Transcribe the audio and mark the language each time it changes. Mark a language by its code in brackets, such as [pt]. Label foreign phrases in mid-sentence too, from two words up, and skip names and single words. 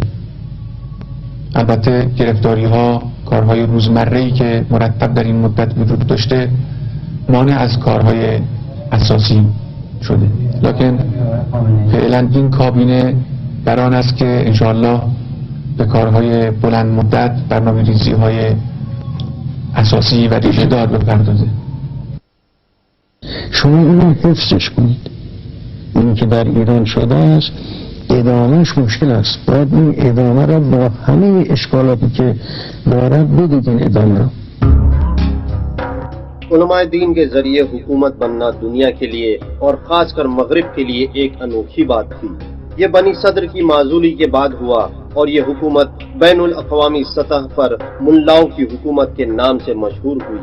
[fa] البته گرفتاری ها، کارهای روزمره‌ای که مرتب در این مدت وجود داشته مانع از کارهای اساسی شده، لکن فعلا این کابینه در آن است که انشاءالله به کارهای بلند مدت، برنامه‌ریزی های اساسی و ریشه‌دار بپردازه. شما اونو حفظش کنید. این که در ایران شده است ادامهش مشکل است. باید این ادامه را با همه اشکالاتی که دارد بدید این ادامه را. [ur] علماء دین کے ذریعے حکومت بننا دنیا کے لیے اور خاص کر مغرب کے لیے ایک انوکھی بات تھی۔ یہ بنی صدر کی معزولی کے بعد ہوا اور یہ حکومت بین الاقوامی سطح پر ملاؤں کی حکومت کے نام سے مشہور ہوئی۔